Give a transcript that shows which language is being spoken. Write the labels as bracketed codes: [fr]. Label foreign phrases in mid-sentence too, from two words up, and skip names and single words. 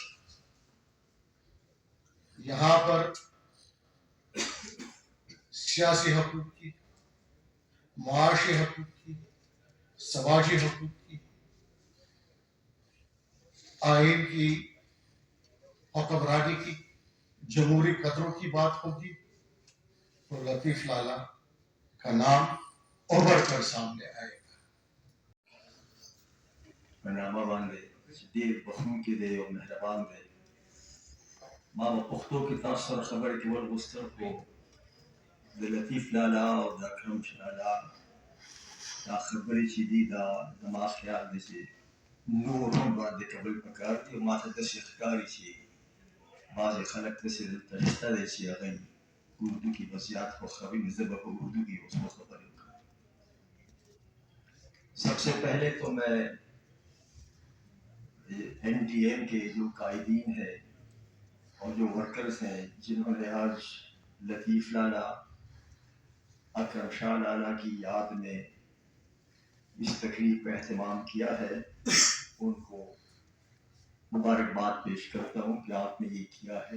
[ur] یہاں پر سیاسی حقوق کی، معاشی حقوق کی، سماجی حقوق کی، آئین کی، حکمرانی کی، جمہوری قدروں کی بات ہوگی، تو لطیف لالا کا نام ابھر کر سامنے آئے گا۔ [ps] په نامه باندې چې ډېر بخښونکی دی او مهربان دی، ما پختو کې تاسو سره خبرې کول غوښتل خو د لطیف لالا او د اکرم شالا دا خبرې چې دي دا زما خیال دی چې نور هم باندې کول پکار دي. ما ته داسې ښکاري چې بعضې خلک داسې دلته شته دی چې هغوی اردو کې به زیات خوښوي. نو زه به په اردو کې اوس خبرې وکړم. [ur] سب سے پہلے تو میں NDM کے جو قائدین ہیں اور جو ورکرز ہیں جنہوں نے آج لطیف لالا اکرم شاہ لالا کی یاد میں اس تقریب کا اہتمام کیا ہے ان کو مبارکباد پیش کرتا ہوں کہ آپ نے یہ کیا ہے.